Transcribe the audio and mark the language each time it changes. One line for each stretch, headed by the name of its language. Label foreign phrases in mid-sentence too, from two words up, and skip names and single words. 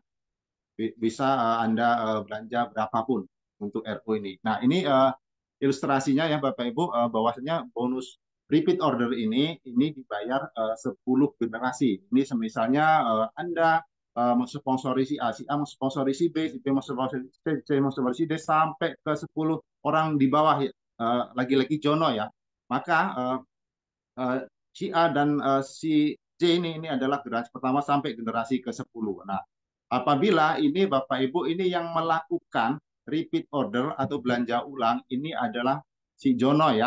Indonesian: Bisa Anda belanja berapapun untuk RO ini. Nah, ini ilustrasinya ya Bapak Ibu bahwasanya bonus
English: repeat order
Indonesian: ini dibayar 10 generasi. Ini semisalnya Anda mensponsori si A mensponsori si B, si B mensponsori C, C mensponsori si D sampai ke 10 orang di bawah lagi-lagi Jono ya. Maka si A dan si C ini adalah generasi pertama sampai generasi ke-10. Nah, apabila ini Bapak Ibu ini yang melakukan
English: repeat order
Indonesian: atau belanja ulang ini adalah si Jono ya.